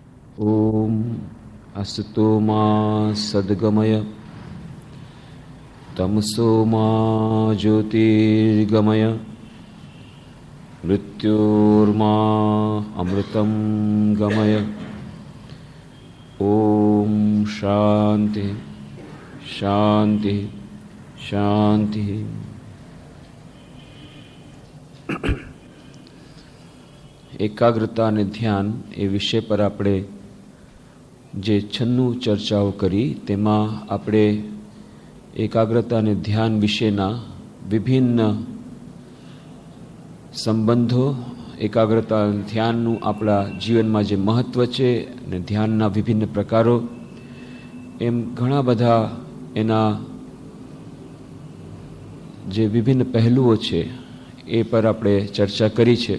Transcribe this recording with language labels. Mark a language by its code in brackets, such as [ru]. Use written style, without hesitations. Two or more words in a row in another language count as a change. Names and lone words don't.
[sa] ओम असतो मा सद्गमय तमसो मा ज्योतिर्गमय मृत्योर्मा अमृतं गमय। ओम शांति शांति शांति। [gu] एकाग्रता અને ધ્યાન એ વિષય પર આપણે જે 96 ચર્ચાઓ કરી તેમાં આપણે એકાગ્રતા અને ધ્યાન વિશેના વિભિન્ન સંબંધો, એકાગ્રતા અને ધ્યાનનું આપણા જીવનમાં જે મહત્ત્વ છે અને ધ્યાનના વિભિન્ન પ્રકારો, એમ ઘણા બધા એના જે વિભિન્ન પહેલુઓ છે એ પર આપણે ચર્ચા કરી છે.